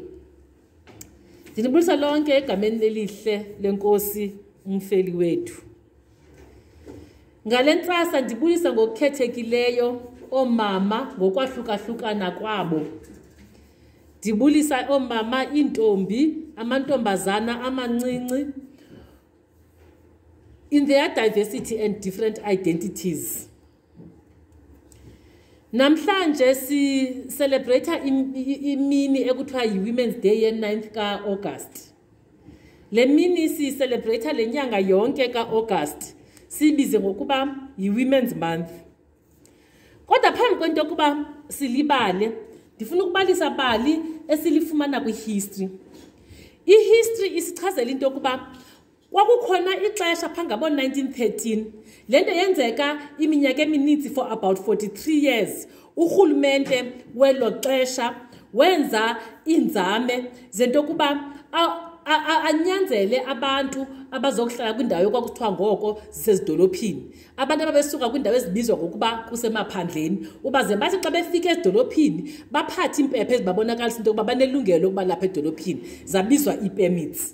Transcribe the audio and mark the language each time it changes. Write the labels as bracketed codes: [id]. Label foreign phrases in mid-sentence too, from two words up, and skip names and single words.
[xh] Ndinibulisa lonke egameni elihle lenkosi umfeli wethu. Ngale ntsasa ndibulisa ngokukhethekileyo omama ngokwahlukahlukana kwabo. Ndibulisa omama intombi, amantombazana amancinci [en] in their diversity and different identities. [xh] Namhlanje si celebrate imini ekuthiwa yi-Women's Day ye-9th ka-August. Le mini si celebrate le nyanga yonke ka-August. Sibize ngokuba yi-Women's Month. Kodwa phambi kwento yokuba silibale, ndifuna ukubalisa bali esilifumana kwi-history. I-history isichazela into yokuba kwakukhona ixesha phambi ngabo-1913 lento yenzeka iminyaka emininzi [en] for about 43 years. [xh] Urhulumente welo xesha wenza inzame zento yokuba anyanzele abantu abazokuhlala kwindawo yokwakuthiwa ngoko zisezidolophini, abantu ababesuka kwindawo ezibizwa ngokuba kusemaphandleni, ubaze bathi xa befika ezidolophini baphathe impepha ezibabonakalisa into yokuba banelungelo lokuba lapha edolophini, zabizwa ii-permits.